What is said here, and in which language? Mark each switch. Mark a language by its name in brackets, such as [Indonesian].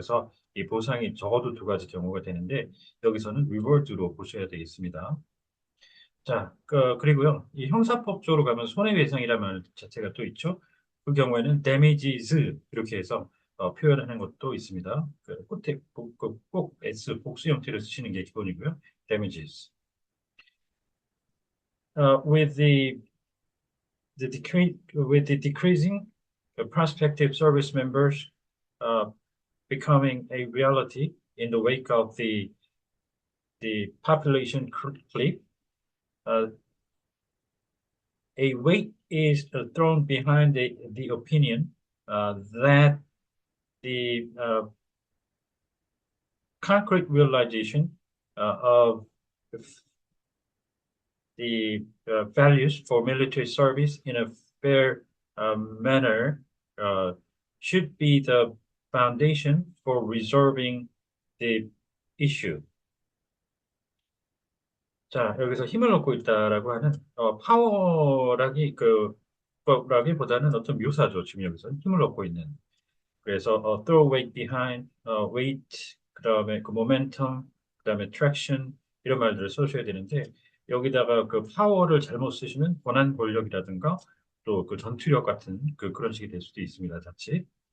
[Korean] 그래서 이 보상이 적어도 두 가지 경우가 되는데 여기서는 리워드로 보셔야 되겠습니다. 자, 그리고요. 이 형사법적으로 가면 손해배상이라는 말 자체가 또 있죠. 그 경우에는 damages 이렇게 해서 표현하는 것도 있습니다. 끝에 꼭 S 복수 형태를 쓰시는 게 기본이고요. [English] damages. With the decreasing prospective service members uh, becoming a reality in the wake of the population cliff, uh, a weight is thrown behind the opinion that the concrete realization of the values for military service in a fair manner uh, should be the foundation for resolving the issue. [Korean] 자, 여기서 힘을 얻고 있다라고 하는 파워라기보다는 어떤 묘사죠. 지금 여기서 힘을 얻고 있는. 그래서 [English] throw weight behind, [Korean] weight, 그다음에 그 momentum, 그다음에 traction 이런 말들을 써주셔야 되는데 여기다가 그 파워를 잘못 쓰시면 권한 권력이라든가 또 그 전투력 같은 그런 식이 될 수도 있습니다. 자칫.